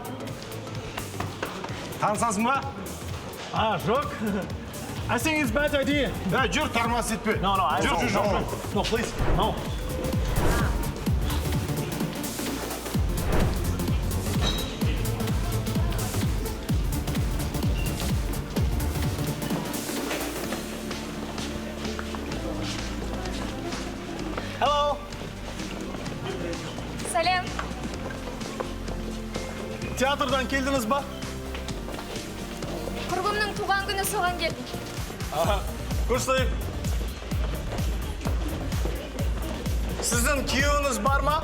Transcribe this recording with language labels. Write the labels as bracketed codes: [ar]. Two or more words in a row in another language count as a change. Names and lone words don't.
[kk] Танысасың ба? Жоқ. [en] I think it's bad idea. [kk] Жүр, тармас етпе. [en] No, I [kk] Жүр, [en] don't. [kk] жүр. [en] No, please. No. Hello. [kk] Сәлем. Театрдан келдіңіз ба? Құрбымның туған күні соған келдім. Көрсетейін. Сіздің күйеуіңіз бар ма?